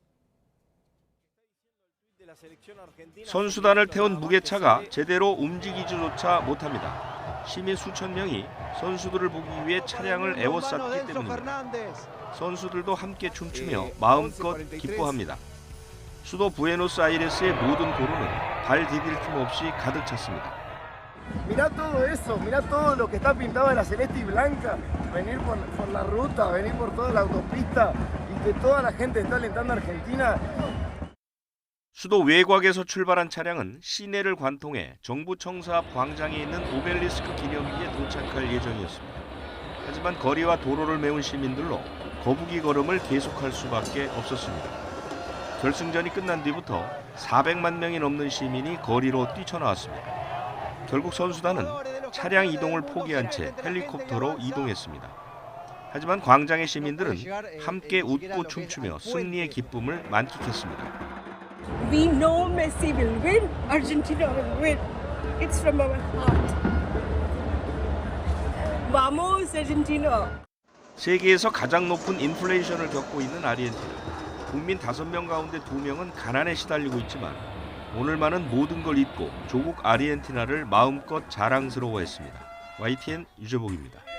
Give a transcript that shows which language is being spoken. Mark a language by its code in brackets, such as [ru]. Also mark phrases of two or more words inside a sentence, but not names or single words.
[ko] 선수단을 태운 무게차가 제대로 움직이지조차 못합니다. 시민 수천 명이 선수들을 보기 위해 차량을 에워쌌기 때문입니다. 선수들도 함께 춤추며 마음껏 기뻐합니다. 수도 부에노스아이레스의 모든 도로는 발 디딜 틈 없이 가득 찼습니다. [es] Mirá todo eso, mirá todo lo que está pintado de la celeste y blanca, venir por la ruta, venir por toda la autopista y que toda la gente está alentando a Argentina. [ko] 수도 외곽에서 출발한 차량은 시내를 관통해 정부 청사 앞 광장에 있는 오벨리스크 기념기에 도착할 예정이었습니다. 하지만 거리와 도로를 메운 시민들로 거북이 걸음을 계속할 수밖에 없었습니다. 결승전이 끝난 뒤부터 400만 명이 넘는 시민이 거리로 뛰쳐나왔습니다. 결국 선수단은 차량 이동을 포기한 채 헬리콥터로 이동했습니다. 하지만 광장의 시민들은 함께 웃고 춤추며 승리의 기쁨을 만끽했습니다. [en] We know Messi will win. Argentina will win. It's from our heart. [es] Vamos, Argentina. [ko] 세계에서 가장 높은 인플레이션을 겪고 있는 아르헨티나. 국민 5명 가운데 2명은 가난에 시달리고 있지만 오늘만은 모든 걸 잊고 조국 아르헨티나를 마음껏 자랑스러워했습니다. YTN 유재복입니다.